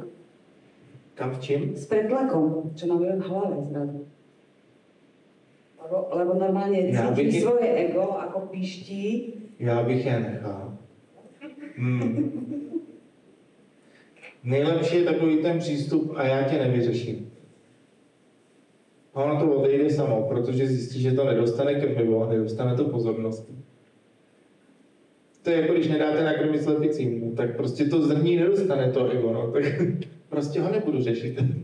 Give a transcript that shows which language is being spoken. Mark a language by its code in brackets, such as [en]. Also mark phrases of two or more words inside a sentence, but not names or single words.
[sk] Kam v čím? S pretlakom, čo nám v hlave zrazu. Lebo normálně cítí svoje ego, ako píští. [cs] Já bych je nechal. Nejlepší je takový ten přístup a já tě nevyřeším. A ono to odejde samo, protože zjistí, že to nedostane krmivo, nedostane to pozornost. To je jako když nedáte nakrmit slepicím, tak prostě to zrní nedostane to ego, no, tak prostě ho nebudu řešit.